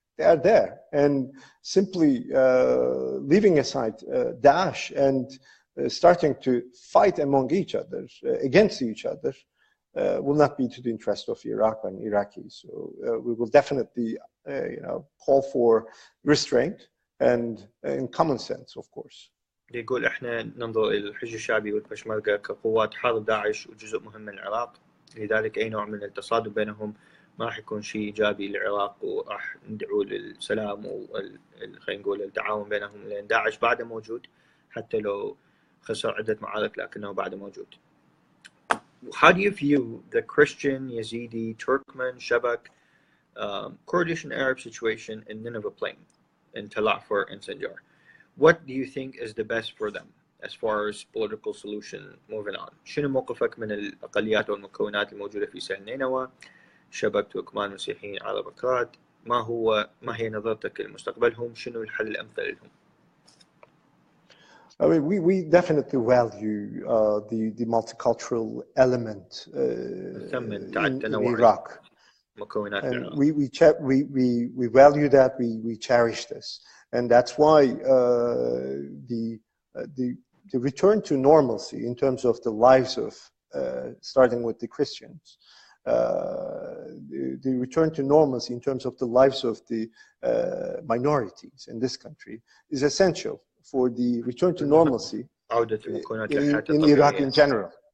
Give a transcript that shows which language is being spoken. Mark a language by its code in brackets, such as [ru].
[en] They are there, and simply leaving aside Daesh and starting to fight among each other, against each other, will not be to the interest of Iraq and Iraqis. So we will definitely, call for restraint and in common sense, of course. [ar] يقول احنا ننظر الى الحشد الشعبي والبشمركة كقوات حرب داعش وجزء مهم من العراق، لذلك اي نوع من التصادم بينهم ما راح يكون شيء ايجابي للعراق، وراح ندعو للسلام خلينا نقول التعاون بينهم، لان داعش بعده موجود حتى لو خسر عدة معارك لكنه بعده موجود. [en] How do you view the Christian, Yazidi, Turkmen, Shabak, Kurdish and Arab situation in Nineveh Plain, in Tel Afar and Sinjar? What do you think is the best for them as far as political solution moving on? [ar] شنو موقفك من الأقليات والمكونات الموجودة في سهل نينوى، شبك تركمان مسيحيين عرب أكراد؟ ما هي نظرتك لمستقبلهم؟ شنو الحل الأمثل لهم؟ [en] I mean, we definitely value the multicultural element in Iraq. And we value that, we cherish this. And that's why the return to normalcy in terms of the lives of, starting with the Christians, the return to normalcy in terms of the lives of the minorities in this country is essential for the return to normalcy in Iraq in general.